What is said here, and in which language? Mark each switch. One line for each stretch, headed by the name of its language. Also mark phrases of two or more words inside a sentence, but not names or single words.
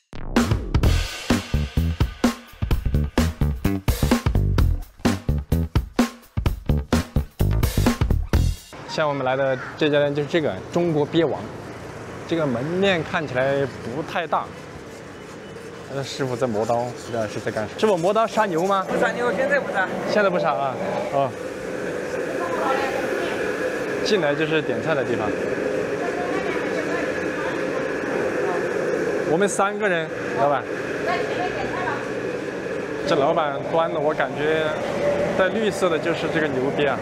Chinese: 像我們來的這家店就是這個中國鱉王，这个门面看起来不太大。那師傅在磨刀，不知道是在幹什麼。師傅磨刀殺牛嗎？不殺牛，現在不殺。現在不殺啊？哦。進來就是點菜的地方。我們3個人，老闆。這老闆端的，我感覺帶綠色的就是這個牛鱉啊！